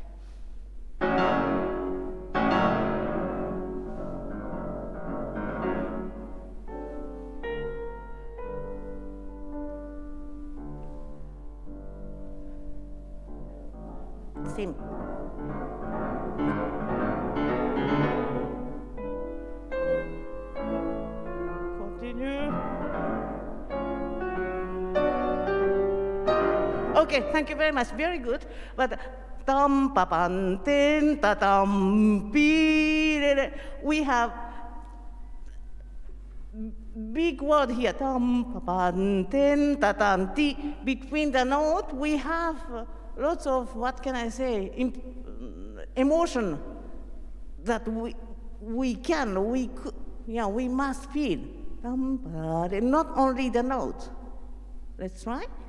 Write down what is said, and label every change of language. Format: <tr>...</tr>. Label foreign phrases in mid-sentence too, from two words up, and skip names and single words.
<en>Same. Continue. Okay, thank you very much. Very good. But tam pa pan ten ta tam pi. We have big word here. Tam pa pan ten ta tam ti. Between the note, we have lots of, what can I say, emotion that we must feel. Not only the note. Let's try.</en>